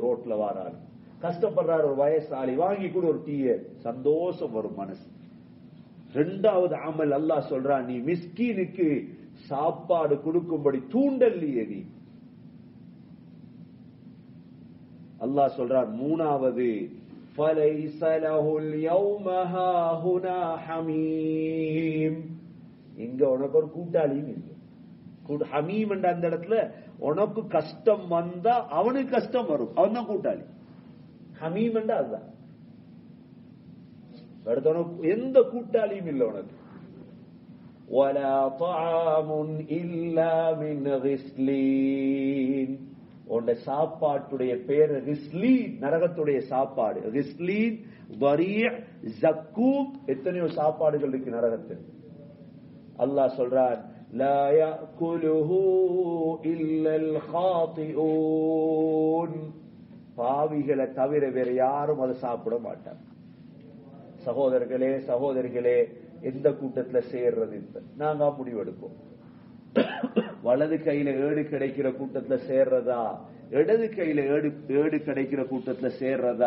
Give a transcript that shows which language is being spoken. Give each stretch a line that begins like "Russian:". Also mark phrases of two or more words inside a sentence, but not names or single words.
Tamil: ரோட்ல வாராரு, கஷ்டப்படுறாரு ஒரு வயசாளி, வாங்கி கொடு ஒரு டீய. சந்தோஷம் வரும் மனசு. இரண்டாவது அமல் அல்லாஹ் சொல்றான், நீ மிஸ்கீனுக்கு சாப்பாடு கொடுக்கும்படி தூண்டல்லையே நீ. அல்லாஹ் சொல்றான் மூணாவது,
Arabic: فَلَيْسَ لَهُ الْيَوْمَ هَاهُنَا حَمِيمٌ.
Tamil: இங்க உனக்கு ஒரு கூட்டாளியும் இல்லை. ஹமீம் என்ற அந்த இடத்துல உனக்கு கஷ்டம் வந்தா அவனுக்கு கஷ்டம் வரும், அவன் தான் கூட்டாளி. ஹமீம் என்ற அதுதான். எந்த கூட்டாளியும் இல்லை உனக்கு.
Arabic: وَلَا طَعَامٌ إِلَّا مِنْ غِسْلِينَ.
Tamil: உன்னுடைய சாப்பாட்டுடைய பேர் கிஸ்லீன், நரகத்துடைய சாப்பாடு. கிஸ்லீன், வரி', ஜக்கூம், எத்தனையோ சாப்பாடுகள் இருக்கு நரகத்தில். அல்லாஹ் சொல்றான்,
Arabic: லா يأكله إلا الخاطئون.
Tamil: பாவிகளை தவிர வேற யாரும் அதை சாப்பிட மாட்டாங்க. சகோதரர்களே சகோதரிகளே, எந்த கூட்டத்துல சேர்றது? நாங்க முடிவெடுப்போம். வலது கையில ஏடு கிடைக்கிற கூட்டத்துல சேர்றதா, இடது கையில ஏடு கிடைக்கிற கூட்டத்துல சேர்றதா?